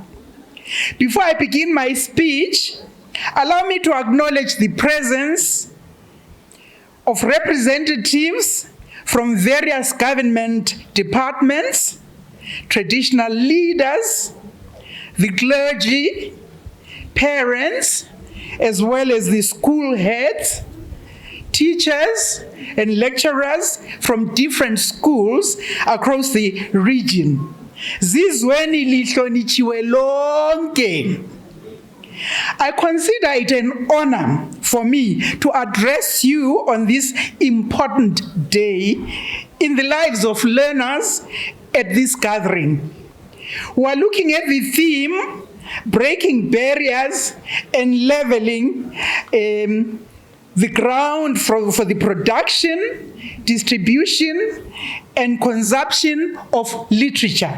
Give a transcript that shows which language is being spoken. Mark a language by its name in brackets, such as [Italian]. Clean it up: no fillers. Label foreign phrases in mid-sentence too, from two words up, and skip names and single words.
[English] Before I begin my speech, allow me to acknowledge the presence of representatives from various government departments, traditional leaders, the clergy, parents, as well as the school heads, teachers and lecturers from different schools across the region. [North Ndebele] Zizweni lihlonitshiwe lonke. [English] I consider it an honor for me to address you on this important day in the lives of learners at this gathering. We are looking at the theme, breaking barriers and leveling the ground for the production, distribution, and consumption of literature.